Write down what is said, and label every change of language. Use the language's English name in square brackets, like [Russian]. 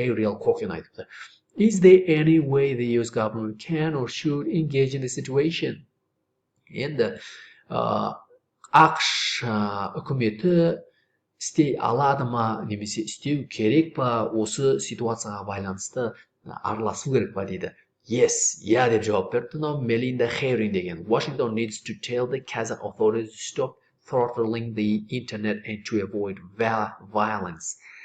[English] Ariel Cohen [Kazakh] айтыпты. [English] Is there any way the US government can or should engage in the situation? [Kazakh] Енді ақш үкіметі істей алады ма, немесе істеу керек па, осы ситуацияға байланысты араласу керек па дейді. [English] Yes, [Kazakh] я деп жауап берді. Мелинда Херин деген. [English] Washington needs to tell the Kazakh authorities to stop throttling the internet and to avoid violence.